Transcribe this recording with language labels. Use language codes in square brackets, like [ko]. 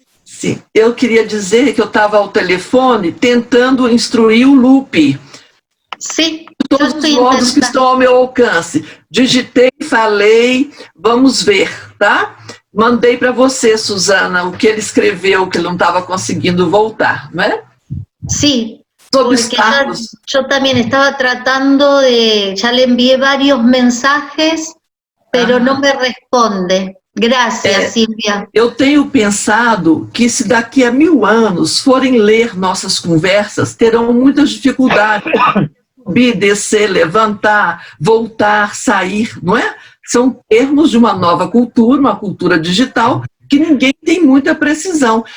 [pt] Sim, eu queria dizer que eu estava ao telefone tentando instruir o Lupe. [es] Sí, [pt] Todos os modos que estão ao meu alcance. Digitei, falei, vamos ver, tá? Mandei para você, Susana, o que ele escreveu, que ele não estava conseguindo voltar, não é? [es] Sí, Sobre porque obstáculos. yo también estaba tratando de, ya le envié varios mensajes, pero no me responde. Gracias, Silvia. [pt] Eu tenho pensado que se daqui a 1000 anos forem ler nossas conversas, terão muitas dificuldades. Subir, descer, levantar, voltar, sair, não é? São termos de uma nova cultura, uma cultura digital, que ninguém tem muita precisão.